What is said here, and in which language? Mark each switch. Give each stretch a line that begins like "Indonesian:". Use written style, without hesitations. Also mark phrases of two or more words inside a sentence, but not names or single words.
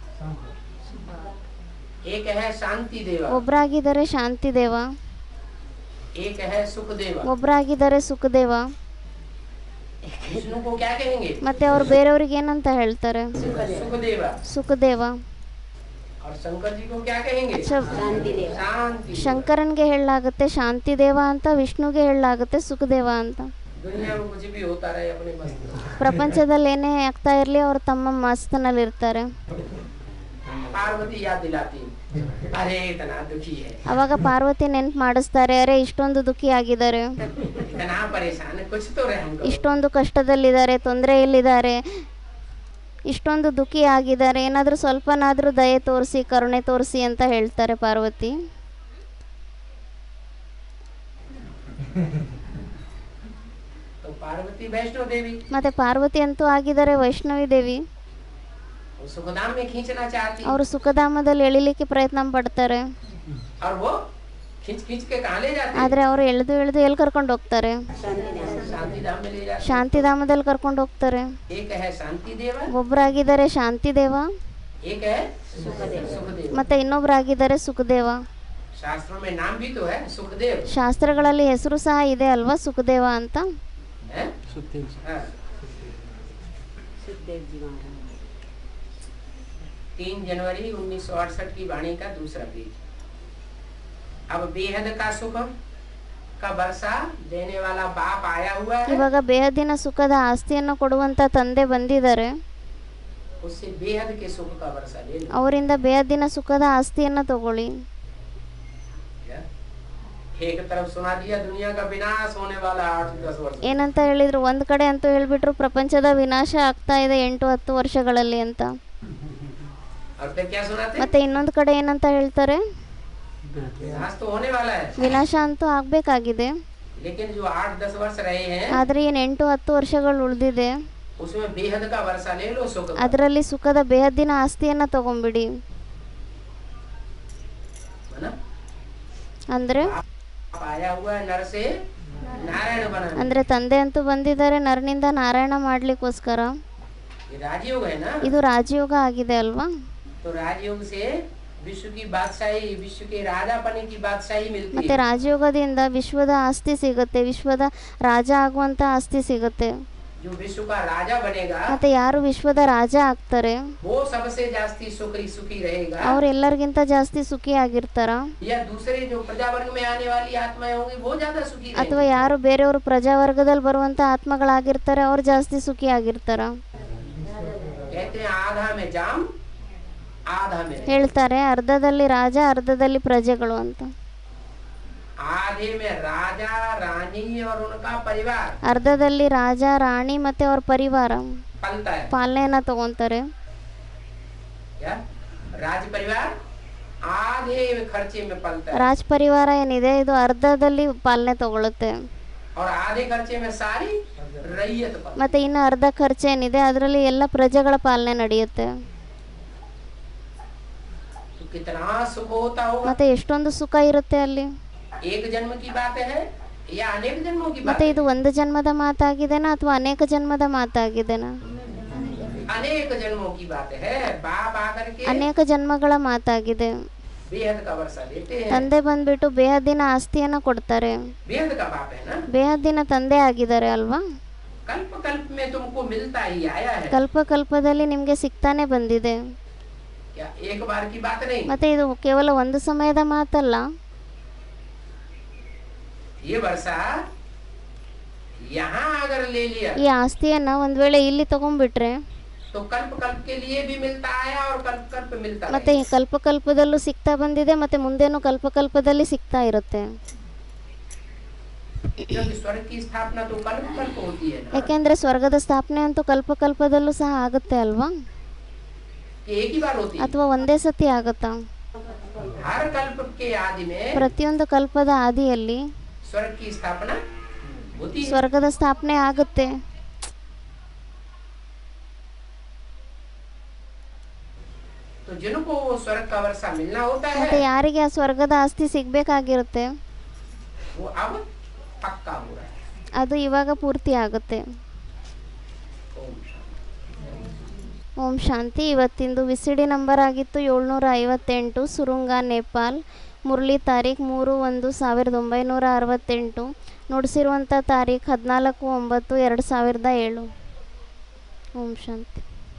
Hindi: एक है शांति देवा,
Kannada: ಒಬ್ರಾಗಿದ್ದಾರೆ ಶಾಂತಿ ದೇವ,
Hindi: एक है सुख देवा.
Kannada: ಒಬ್ರಾಗಿದ್ದಾರೆ ಸುಖದೇವ.
Hindi: विष्णु को क्या कहेंगे?
Kannada: ಮತ್ತೆ ಅವ್ರು ಬೇರೆಯವ್ರಿಗೆ ಏನಂತ ಹೇಳ್ತಾರೆ?
Hindi: सुख देवा.
Kannada: ಸುಖದೇವ.
Hindi: और शंकर जी को क्या कहेंगे? शांति देव। शांति.
Kannada: ಶಂಕರನ್ಗೆ ಹೇಳಲಾಗುತ್ತೆ ಶಾಂತಿ ದೇವ ಅಂತ, ವಿಷ್ಣುಗೆ ಹೇಳಲಾಗುತ್ತೆ ಸುಖದೇವ ಅಂತ.
Hindi: दुनिया में कुछ भी होता रहे अपने मस्त.
Kannada: ಪ್ರಪಂಚದಲ್ಲಿ ಏನೇ ಆಗ್ತಾ ಇರಲಿ ಅವರು ತಮ್ಮ ಮಸ್ತನಲ್ಲಿ ಇರ್ತಾರೆ.
Hindi: पार्वती याद दिलाती, अरे इतना दुखी है,
Kannada: ಅವಾಗ ಪಾರ್ವತಿ ನೆನ್ಪು ಮಾಡಿಸ್ತಾರೆ, ಅರೆ ಇಷ್ಟೊಂದು ದುಃಖಿ ಆಗಿದ್ದಾರೆ,
Hindi: इतना परेशान है, कुछ तो रहम करो.
Kannada: ಇಷ್ಟೊಂದು ಕಷ್ಟದಲ್ಲಿದ್ದಾರೆ, ತೊಂದರೆಯಲ್ಲಿದ್ದಾರೆ, ಇಷ್ಟೊಂದು ದುಃಖಿ ಆಗಿದ್ದಾರೆ, ಏನಾದರೂ ಸ್ವಲ್ಪನಾದರೂ ದಯೆ ತೋರಿಸಿ, ಕರುಣೆ ತೋರಿಸಿ ಅಂತ ಹೇಳ್ತಾರೆ ಪಾರ್ವತಿ.
Hindi: तो पार्वती वैष्णो देवी
Kannada: ಮತ್ತೆ ಪಾರ್ವತಿ ಅಂತೂ ಆಗಿದ್ದಾರೆ ವೈಷ್ಣವಿ ದೇವಿ.
Hindi: वो सुखधाम में खींचना चाहती,
Kannada: ಅವರು ಸುಖಧಾಮದಲ್ಲಿ ಎಳಿಲಿಕ್ಕೆ ಪ್ರಯತ್ನ ಪಡ್ತಾರೆ.
Hindi: और वो खींच खींच के कहाँ ले जाती?
Kannada: ಆದರೆ ಅವರು ಎಳೆದು ಎಳೆದು ಎಲ್ಲಿ ಕರ್ಕೊಂಡು ಹೋಗ್ತಾರೆ?
Hindi: शांति धाम में ले जाती.
Kannada: ಶಾಂತಿಧಾಮದಲ್ಲಿ ಕರ್ಕೊಂಡು ಹೋಗ್ತಾರೆ.
Hindi: एक है शांति देवा,
Kannada: ಒಬ್ಬರಾಗಿದ್ದಾರೆ ಶಾಂತಿ ದೇವ,
Hindi: एक है सुखदेव. सुखदेव
Kannada: ಮತ್ತೆ ಇನ್ನೊಬ್ಬರಾಗಿದ್ದಾರೆ ಸುಖದೇವ.
Hindi: शास्त्रों में नाम भी तो है सुखदेव.
Kannada: ಶಾಸ್ತ್ರಗಳಲ್ಲಿ ಹೆಸರು ಸಹ ಇದೆ ಅಲ್ವಾ, ಸುಖದೇವ ಅಂತ.
Hindi: है? सुखदेव जी। हाँ. सुखदेव जी महाराज। 3 जनवरी 1968 की वाणी का दूसरा पेज. अब बेहद का सुख का वर्षा देने वाला बाप आया हुआ है,
Kannada: ಇವಾಗ ಬೇಹದ್ದಿನ ಸುಖದ ಆಸ್ತಿಯನ್ನು ಕೊಡುವಂತ ತಂದೆ ಬಂದಿದ್ದಾರೆ.
Hindi: उससे बेहद के सुख का वर्षा ले लो.
Kannada: ಅವರಿಂದ ಬೇಹದ್ದಿನ ಸುಖದ ಆಸ್ತಿಯನ್ನು ತಗೊಳ್ಳಿ.
Hindi: क्या? एक तरफ सुना दिया दुनिया का विनाश होने वाला 8-10 वर्ष.
Kannada: ಏನಂತ ಹೇಳಿದ್ರು? ಒಂದ್ ಕಡೆ ಅಂತೂ ಹೇಳ್ಬಿಟ್ರು ಪ್ರಪಂಚದ ವಿನಾಶ ಆಗ್ತಾ ಇದೆ 8-10 ವರ್ಷಗಳಲ್ಲಿ ಅಂತ.
Hindi: और फिर क्या सुनाते?
Kannada: ಮತ್ತೆ ಇನ್ನೊಂದು ಕಡೆ ಏನಂತ ಹೇಳ್ತಾರೆ?
Hindi: विनाश तो होने वाला है,
Kannada: ವಿನಾಶ ಅಂತೂ ಆಗ್ಬೇಕಾಗಿದೆ,
Hindi: लेकिन जो 8-10 वर्ष रहे हैं
Kannada: ಆದ್ರೆ ಏನ್ 8-10 ವರ್ಷಗಳು ಉಳಿದಿದೆ,
Hindi: उसमें बेहद का वर्षा ले लो सुख का.
Kannada: ಅದರಲ್ಲಿ ಸುಖದ ಬೇಹದ್ದಿನ ಆಸ್ತಿಯನ್ನ ತಗೊಂಬಿಡಿ.
Hindi: है ना?
Kannada: ಅಂದ್ರೆ
Hindi: बाप आया हुआ है नर से नारायण बनाने.
Kannada: ಅಂದ್ರೆ ತಂದೆ ಅಂತೂ ಬಂದಿದ್ದಾರೆ ನರನಿಂದ ನಾರಾಯಣ ಮಾಡ್ಲಿಕ್ಕೋಸ್ಕರ.
Hindi: ये राजयोग है ना?
Kannada: ಇದು ರಾಜಯೋಗ ಆಗಿದೆ ಅಲ್ವಾ?
Hindi: तो राजयोग से विश्व की बादशाही, विश्व के राजापने की बादशाही मिलती
Kannada: ಮತ್ತೆ
Hindi: है.
Kannada: ರಾಜಯೋಗದಿಂದ ವಿಶ್ವದ ಆಸ್ತಿ ಸಿಗುತ್ತೆ, ವಿಶ್ವದ ರಾಜ ಆಗುವಂತ ಆಸ್ತಿ ಸಿಗುತ್ತೆ.
Hindi: जो विश्व का राजा बनेगा
Kannada: ಮತ್ತು ಯಾರು ವಿಶ್ವದ ರಾಜ ಆಗ್ತಾರೆ
Hindi: वो सबसे जास्ती सुखी रहेगा,
Kannada: ಅವ್ರು ಎಲ್ಲರಿಗಿಂತ ಜಾಸ್ತಿ ಸುಖಿ ಆಗಿರ್ತಾರ,
Hindi: या दूसरे जो प्रजावर्ग में आने वाली आत्माएं होंगी वो ज्यादा सुखी
Kannada: ಅಥವಾ
Hindi: रहेंगी।
Kannada: ಯಾರು ಬೇರೆಯವರು ಪ್ರಜಾವರ್ಗದಲ್ಲಿ ಬರುವಂತ ಆತ್ಮಗಳಾಗಿರ್ತಾರೆ ಅವ್ರು ಜಾಸ್ತಿ ಸುಖಿ ಆಗಿರ್ತಾರ.
Hindi: कहते हैं आधा में जाम आधा में नहीं।
Kannada: ಹೇಳ್ತಾರೆ ಅರ್ಧದಲ್ಲಿ ರಾಜ ಅರ್ಧದಲ್ಲಿ ಪ್ರಜೆಗಳು ಅಂತ.
Hindi: आधे में राजा रानी और उनका परिवार
Kannada: ಅರ್ಧದಲ್ಲಿ ರಾಜ ರಾಣಿ ಮತ್ತೆ ಅವ್ರ ಪರಿವಾರ
Hindi: पलता है।
Kannada: ಪಾಲನೆಯನ್ನ ತಗೊಂತಾರೆ.
Hindi: क्या राज परिवार आधे खर्चे में पलता है
Kannada: ರಾಜ್ ಪರಿವಾರ ಏನಿದೆ ಇದು ಅರ್ಧದಲ್ಲಿ ಪಾಲನೆ ತಗೊಳುತ್ತೆ,
Hindi: और आधे खर्चे में सारी रैयत पलती
Kannada: ಮತ್ತೆ ಇನ್ನು ಅರ್ಧ ಖರ್ಚು ಏನಿದೆ ಅದರಲ್ಲಿ ಎಲ್ಲ ಪ್ರಜೆಗಳ ಪಾಲನೆ ನಡೆಯುತ್ತೆ.
Hindi: है। तो कितना सुख होता होगा।
Kannada: ಮತ್ತೆ ಎಷ್ಟೊಂದು ಸುಖ ಇರುತ್ತೆ ಅಲ್ಲಿ.
Hindi: एक जन्म की बात है या अनेक जन्मों की बात
Kannada: ಮತ್ತೆ
Hindi: है?
Kannada: ಇದು ಒಂದು ಜನ್ಮದ ಮಾತಾಗಿದೆನಾ ಅಥವಾ ಅನೇಕ ಜನ್ಮದ ಮಾತಾಗಿದೆನಾ?
Hindi: अनेक जन्मों की बात है। बाप आकर के
Kannada: ಅನೇಕ ಜನ್ಮಗಳ ಮಾತಾಗಿದೆ.
Hindi: बेहद का वर्षा देते हैं।
Kannada: ತಂದೆ ಬಂದ್ಬಿಟ್ಟು ಬೇಹದ್ದಿನ ಆಸ್ತಿಯನ್ನ ಕೊಡ್ತಾರೆ.
Hindi: बेहद का बाप है ना।
Kannada: ಬೇಹದ್ದಿನ ತಂದೆ ಆಗಿದ್ದಾರೆ ಅಲ್ವಾ?
Hindi: कल्प कल्प में तुमको मिलता ही आया है।
Kannada: ಕಲ್ಪ ಕಲ್ಪದಲ್ಲಿ ನಿಮ್ಗೆ ಸಿಗ್ತಾನೆ ಬಂದಿದೆ.
Hindi: क्या एक बार की बात नहीं।
Kannada: ಮತ್ತೆ ಇದು ಕೇವಲ ಒಂದು ಸಮಯದ ಮಾತಲ್ಲ.
Hindi: ये वर्षा यहाँ अगर ले लिया
Kannada: ಈ ಆಸ್ತಿಯನ್ನ ಒಂದ್ ವೇಳೆ ಇಲ್ಲಿ ತಗೊಂಡ್ಬಿಟ್ರೆ
Hindi: तो कल्प कल्प के लिए भी मिलता आया और कल्प कल्प मिलता
Kannada: ಮತ್ತೆ ಈ ಕಲ್ಪ ಕಲ್ಪದಲ್ಲೂ ಸಿಗ್ತಾ ಬಂದಿದೆ, ಮತ್ತೆ ಮುಂದೇನು ಕಲ್ಪ ಕಲ್ಪದಲ್ಲಿ ಸಿಗ್ತಾ ಇರುತ್ತೆ.
Hindi: क्योंकि स्वर्ग की स्थापना तो कल्प कल्प होती है ना।
Kannada: ಯಾಕೆಂದ್ರೆ ಸ್ವರ್ಗದ ಸ್ಥಾಪನೆ ಅಂತೂ ಕಲ್ಪ ಕಲ್ಪದಲ್ಲೂ ಸಹ ಆಗುತ್ತೆ ಅಲ್ವಾ?
Hindi: कि एक ही बार होती है।
Kannada: ಅಥವಾ ಒಂದೇ ಸತಿ ಆಗುತ್ತಾ?
Hindi: हर कल्प के आदि में
Kannada: ಪ್ರತಿಯೊಂದು ಕಲ್ಪದ ಆದಿಯಲ್ಲಿ
Hindi: स्वर्ग की स्थापना होती है।
Kannada: ಸ್ವರ್ಗದ ಸ್ಥಾಪನೆ ಆಗುತ್ತೆ.
Hindi: तो जिनको वो स्वर्ग का वर्षा मिलना होता
Kannada: ಮತ್ತೆ
Hindi: है
Kannada: ಯಾರಿಗೆ ಆ ಸ್ವರ್ಗದ ಆಸ್ತಿ ಸಿಗ್ಬೇಕಾಗಿರುತ್ತೆ
Hindi: वो अब पक्का हो रहा है।
Kannada: ಅದು ಇವಾಗ ಪೂರ್ತಿ ಆಗುತ್ತೆ.
Hindi: ओम शांति।
Kannada: ಓಂ ಶಾಂತಿ. ಇವತ್ತಿಂದು
English: VCD number
Kannada: ಆಗಿತ್ತು 758, ಸುರುಂಗ ನೇಪಾಲ್, ಮುರಳಿ ತಾರೀಖ್ 3/1/1968, ನುಡಿಸಿರುವಂಥ ತಾರೀಖ್ 14/9/2007. ಓಂ ಶಾಂತಿ.